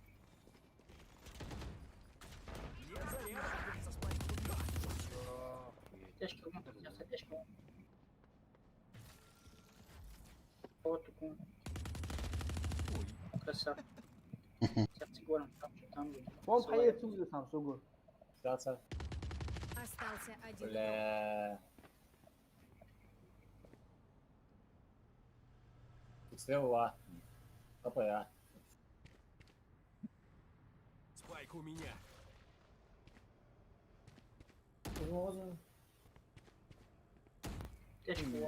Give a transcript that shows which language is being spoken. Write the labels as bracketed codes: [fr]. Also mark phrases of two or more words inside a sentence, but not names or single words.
[ru] Тяжкий ремонт, сейчас тяжкий. Вот такой. Красавчик. Сейчас говорим, там же. Bom payetsu diyorsam sugur. Остался. Остался один. Бля. Слева. КПА. Спайк у меня. Тяжкий.